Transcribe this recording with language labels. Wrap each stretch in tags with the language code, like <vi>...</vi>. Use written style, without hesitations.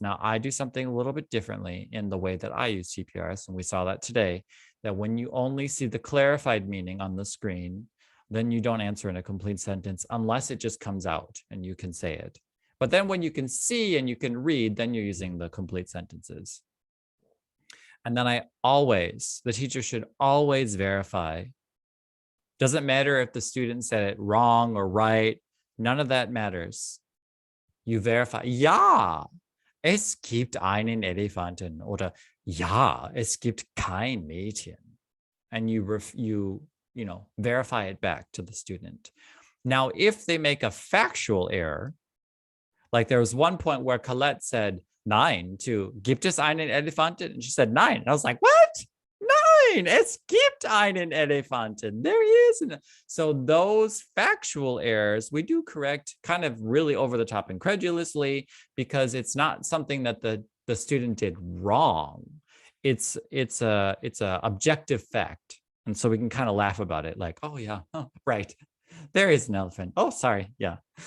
<en>Now, I do something a little bit differently in the way that I use Tprs, and we saw that today, that when you only see the clarified meaning on the screen, then you don't answer in a complete sentence unless it just comes out and you can say it. But then when you can see and you can read, then you're using the complete sentences. And then the teacher should always verify. Doesn't matter if the student said it wrong or right, none of that matters. You verify,</en> <de>ja, es gibt einen Elefanten, oder ja, es gibt kein Mädchen.</de> <en>And you verify it back to the student. Now, if they make a factual error, like there was one point where Colette said nein to</en> <de>gibt es einen Elefanten?</de> <en>And she said nein. And I was like, what?</en> <de>Nein, es gibt einen Elefanten.</de> <en>There he is. So those factual errors, we do correct kind of really over the top incredulously, because it's not something that the student did wrong. It's a objective fact. And so we can kind of laugh about it like, oh yeah, oh, right. There is an elephant. Oh, sorry. Yeah.</en>